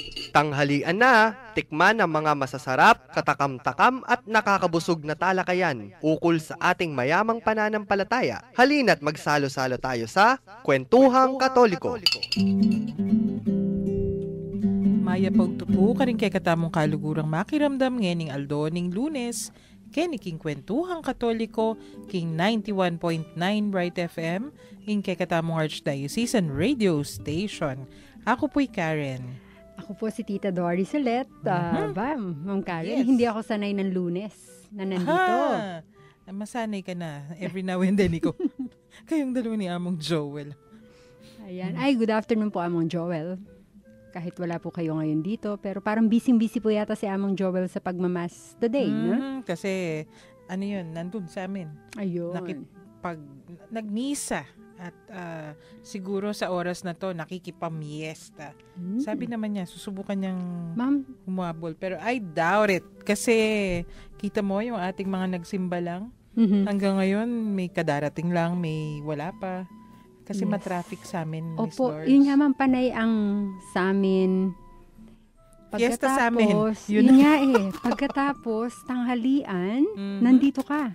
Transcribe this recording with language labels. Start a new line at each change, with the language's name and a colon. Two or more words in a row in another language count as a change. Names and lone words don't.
Filipino: Tanghalian na, tikman ang mga masasarap, katakam-takam at nakakabusog na talakayan ukol sa ating mayamang pananampalataya. Halina't magsalo-salo tayo sa Kwentuhang Katoliko.
Pampanga: Maya pagtupo ka rin kay katamong kalugurang makiramdam ngening aldoning Lunes, kini king Kwentuhang Katoliko, king 91.9 Bright FM, king kay katamong Archdiocesan Radio Station.
Filipino: Ako po'y Karen. Ako po si Tita Dory Solet. Ma'am Karen, Yes. Hindi ako sanay ng Lunes na nandito. Masanay ka na.
English: Every now and then,
Filipino: ikaw. Kayong dalawa ni Among Joel. Ayan. Ay,
English: good afternoon
Filipino: po, Among Joel. Kahit wala po kayo ngayon dito, pero parang busy-busy po yata si Among Joel sa pagmamas today, no? Kasi, nandun sa amin. Ayun. Nagmisa. At siguro sa oras na to, nakikipamiesta. Sabi naman niya, susubukan niyang Ma'am, humabol. Pero
English: I doubt it.
Filipino: Kasi kita mo yung ating mga nagsimba lang. Hanggang ngayon, may kadarating lang, may wala pa. Kasi Yes. matraffic sa amin, Miss opo, Doris. yun nga ma'am, panay ang sa amin. Fiesta sa amin. Yun nga pagkatapos, tanghalian, nandito ka.